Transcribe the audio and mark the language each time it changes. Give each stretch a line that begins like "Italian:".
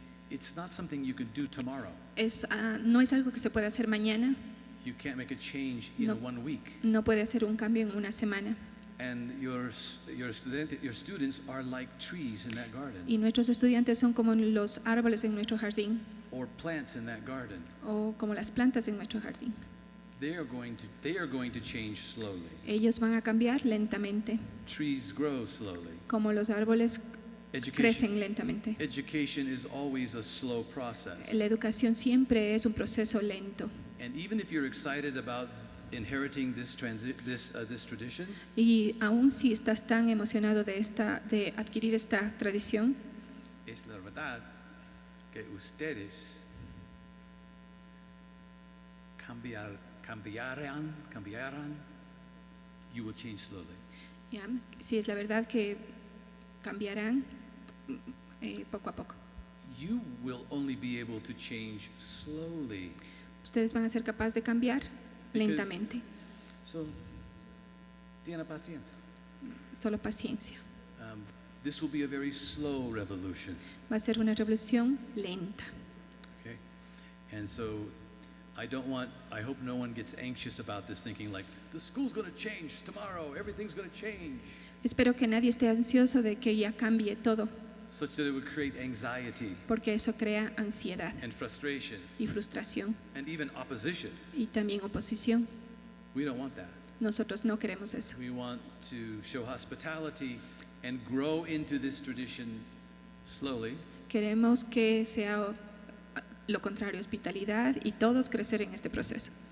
English: it's not something you could do tomorrow.
Spanish: no es algo que se puede hacer mañana.
English: You can't make a change in 1 week.
Spanish: No puede hacer un cambio en una semana.
English: And your students are like trees in that garden.
Spanish: Y nuestros estudiantes son como los árboles en nuestro jardín,
English: Or plants in that garden.
Spanish: o como las plantas en nuestro jardín.
English: They are going to change slowly.
Spanish: Ellos van a cambiar lentamente,
English: Trees grow slowly.
Spanish: como los árboles crecen lentamente.
English: Education is always a slow process.
Spanish: La educación siempre es un proceso lento.
English: And even if you're excited about inheriting this tradition,
Spanish: Y aún si estás tan emocionado de adquirir esta tradición, es la verdad que ustedes cambiarán,
English: you will change slowly.
Spanish: ¿ya? Sí, es la verdad que cambiarán poco a poco.
English: You will only be able to change slowly.
Spanish: Ustedes van a ser capaces de cambiar lentamente. So, tiene paciencia. Solo paciencia.
English: This will be a very slow revolution.
Spanish: Va a ser una revolución lenta.
English: Okay? And so, I hope no one gets anxious about this, thinking like, the school's going to change tomorrow, everything's going to change.
Spanish: Espero que nadie esté ansioso de que ya cambie todo,
English: Such that it would create anxiety
Spanish: porque eso crea ansiedad
English: and frustration
Spanish: y frustración
English: and even opposition.
Spanish: y también oposición.
English: We don't want that.
Spanish: Nosotros no queremos eso.
English: We want to show hospitality and grow into this tradition slowly.
Spanish: Queremos que sea lo contrario, hospitalidad, y todos crecer en este proceso